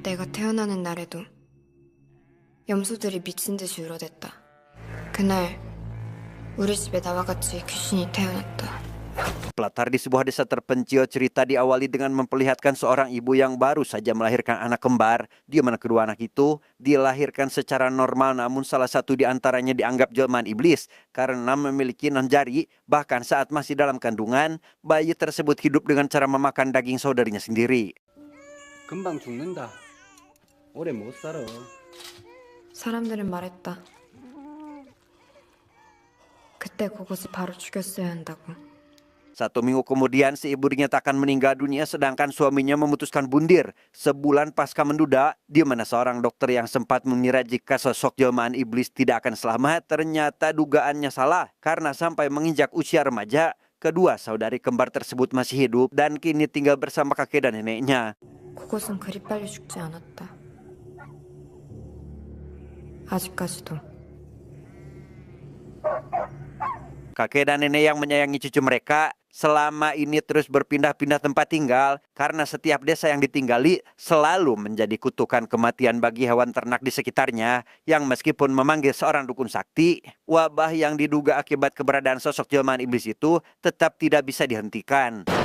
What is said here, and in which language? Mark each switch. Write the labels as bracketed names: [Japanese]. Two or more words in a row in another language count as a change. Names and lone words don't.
[Korean] 태어나는 날에도 염소들이 미친 듯이 울어댔다. 그날 우리 집에 나와 같이 귀신이 태어났다. [Indonesian] Latar di sebuah desa terpencil, cerita diawali dengan memperlihatkan seorang ibu yang baru saja melahirkan anak kembar, di mana kedua anak itu dilahirkan secara normal, namun salah satu di antaranya dianggap jelmaan iblis karena memiliki 6 jari. Bahkan saat masih dalam kandungan, bayi tersebut hidup dengan cara memakan daging saudarinya sendiri. [Korean] 금방 죽는다. 오래 못 살아. 사람들은 말했다. 그때 그것을 바로 죽였어야 한다고. [Indonesian] 1 minggu kemudian si ibu dinyatakan meninggal dunia sedangkan suaminya memutuskan bundir. Sebulan pasca menduda, di mana seorang dokter yang sempat mengira jika sosok jelmaan iblis tidak akan selamat, ternyata dugaannya salah karena sampai menginjak usia remaja, kedua saudari kembar tersebut masih hidup dan kini tinggal bersama kakek dan neneknya. [Korean] 그것은 그리 빨리 죽지 않았다. 아직까지도. [Indonesian] Kakek dan nenek yang menyayangi cucu mereka selama ini terus berpindah-pindah tempat tinggal karena setiap desa yang ditinggali selalu menjadi kutukan kematian bagi hewan ternak di sekitarnya yang meskipun memanggil seorang dukun sakti, wabah yang diduga akibat keberadaan sosok jelmaan iblis itu tetap tidak bisa dihentikan.